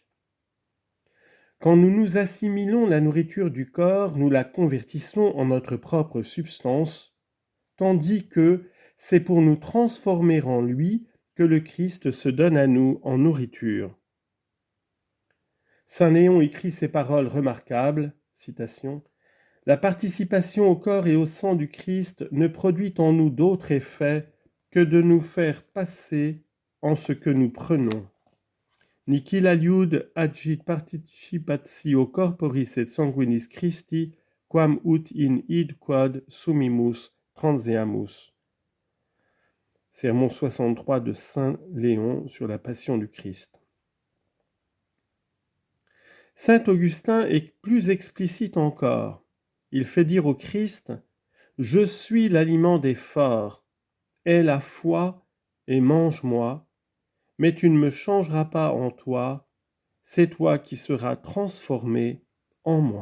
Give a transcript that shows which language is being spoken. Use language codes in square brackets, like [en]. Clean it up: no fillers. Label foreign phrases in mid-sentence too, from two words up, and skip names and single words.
[fr] Quand nous nous assimilons la nourriture du corps, nous la convertissons en notre propre substance, tandis que c'est pour nous transformer en lui que le Christ se donne à nous en nourriture. Saint Léon écrit ces paroles remarquables, citation, « La participation au corps et au sang du Christ ne produit en nous d'autre effet que de nous faire passer en ce que nous prenons. [la] Nihil aliud agit participatio corporis et sanguinis Christi, quam ut in id quod sumimus transeamus. [fr] » Sermon 63 de Saint Léon sur la Passion du Christ. Saint Augustin est plus explicite encore. Il fait dire au Christ « Je suis l'aliment des forts, aie la foi et mange-moi, mais tu ne me changeras pas en toi, c'est toi qui seras transformé en moi.